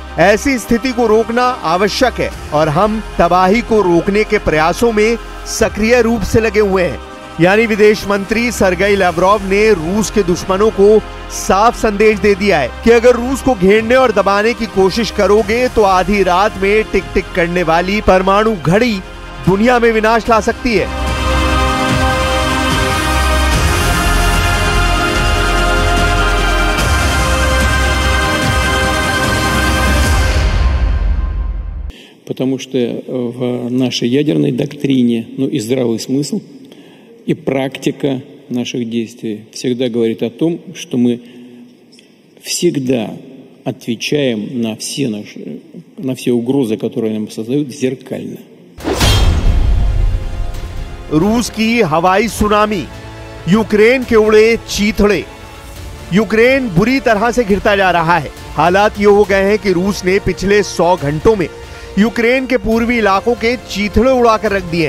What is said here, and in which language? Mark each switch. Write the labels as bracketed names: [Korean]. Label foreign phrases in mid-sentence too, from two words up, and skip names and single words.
[Hindi] ऐसी स्थिति को रोकना आवश्यक है और हम तबाही को रोकने के प्रयासों में सक्रिय रूप से लगे हुए हैं। यानी विदेश मंत्री सर्गेई लावरोव ने रूस के दुश्मनों को साफ संदेश दे दिया है कि अगर रूस को घेरने और दबाने की कोशिश करोगे तो आधी रात में टिक टिक करने वाली परमाणु घड़ी दुनिया में विनाश ला सकती है। [Russian] Потому что в нашей ядерной доктрине, и здравый смысл, и практика наших действий всегда говорит о том, что мы всегда отвечаем на все угрозы, которые нам создают, зеркально. [Hindi] रूस की हवाई सुनामी, यूक्रेन के उड़े चीथड़े। यूक्रेन बुरी तरह से घिरता जा रहा है। हालात ये हो गए हैं कि रूस ने पिछले 100 घंटों में यूक्रेन के पूर्वी इलाकों के चीथड़े उड़ाकर रख दिए हैं।